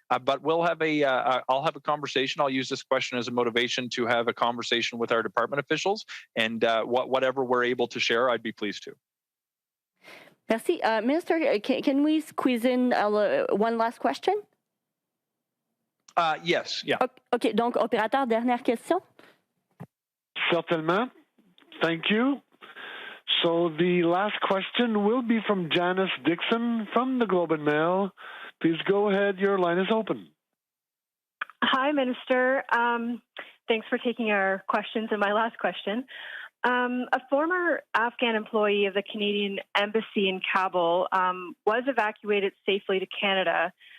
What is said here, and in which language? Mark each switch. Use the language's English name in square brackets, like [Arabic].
[English] But we'll have I'll have a conversation. I'll use this question as a motivation to have a conversation with our department officials, and whatever we're able to share, I'd be pleased to. [French] Merci. [English] Minister, can we squeeze in one last question? Yes, yeah. [French] OK, donc, opérateur, dernière question. Certainement. [English] Thank you. So the last question will be from Janice Dixon from the Globe and Mail. Please go ahead. Your line is open. Hi, Minister. Thanks for taking our questions. And my last question. A former Afghan employee of the Canadian Embassy in Kabul was evacuated safely to Canada.